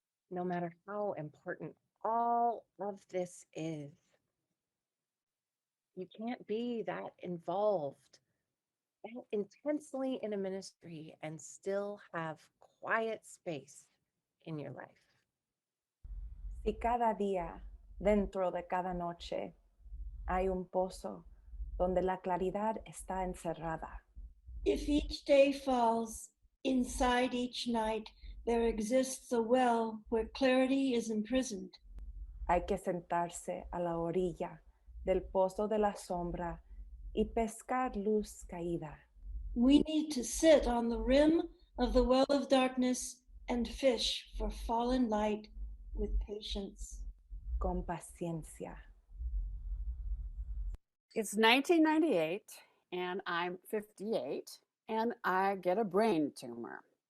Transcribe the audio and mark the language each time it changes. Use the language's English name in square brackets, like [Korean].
[English] No matter how important all of this is, you can't be that involved, that intensely in a ministry and still have quiet space in your life. [Spanish] Si cada día, dentro de cada noche, hay un pozo donde la claridad está encerrada. [English] If each day falls, inside each night, there exists a well where clarity is imprisoned. [Spanish] Hay que sentarse a la orilla del pozo de la sombra y pescar luz caída. [English] We need to sit on the rim of the well of darkness and fish for fallen light with patience. [Spanish] Con paciencia. [English] It's 1998 and I'm 58 and I get a brain tumor.